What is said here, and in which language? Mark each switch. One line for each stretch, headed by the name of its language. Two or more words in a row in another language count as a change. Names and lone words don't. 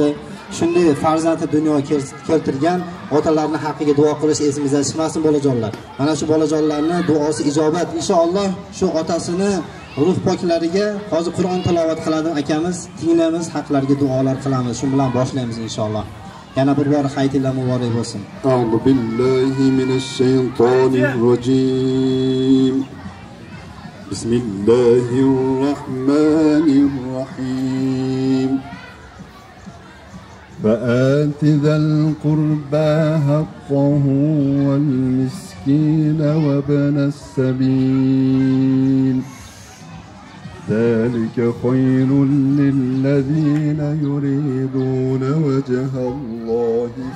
Uzbek: Shunday farzandni dunyoga keltirgan otalarning haqqiga duo qilish esimizdan chiqmasin bolajonlar. Mana shu bolajonlarning duosi ijobat. Inshaalloh shu otasini ruh poklariga hozir Qur'on tilovat qiladi akamiz, tinglaymiz, haqlariga duolar qilamiz. Shu bilan boshlaymiz inshaalloh. Yana bir bor hayitlar muborak bo'lsin.
Arabic: أعوذ بالله من الشيطان الرجيم. بسم الله الرحمن الرحيم. فآت ذا القربى حقه والمسكين وابن السبيل ذلك خير للذين يريدون وجه الله